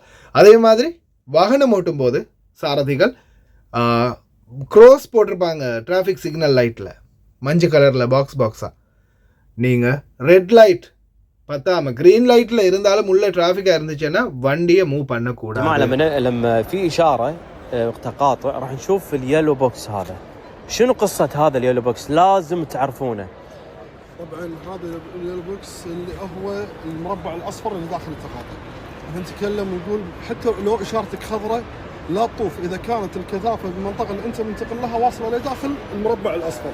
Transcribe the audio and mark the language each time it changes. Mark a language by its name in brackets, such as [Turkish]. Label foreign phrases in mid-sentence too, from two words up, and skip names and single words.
[Tamil] அதே மாதிரி வாகனம் ஓட்டும் போது சாரதிகள் க்ரோஸ் போட்டிருப்பாங்க [English] traffic signal light [Tamil] மஞ்சள் கலரில் பாக்ஸாக. நீங்கள் [English] red light [Tamil] பத்தாம [English] green light [Tamil] இருந்தாலும் உள்ள டிராஃபிக்காக இருந்துச்சுன்னா வண்டியை மூவ் பண்ணக்கூடாது. [Arabic] لما في إشارة تقاطع راح نشوف [English] yellow box [Arabic] هذا. شنو قصة هذا [English] yellow box? [Arabic] لازم تعرفونه. طبعا هذا [English] yellow box [Arabic] اللي هو المربع الأصفر اللي داخل التقاطع. نتكلم ونقول حتى لو إشارتك خضراء لا تطوف اذا كانت الكثافه بالمنطقه اللي انت منتقل لها واصله لداخل المربع الاصفر.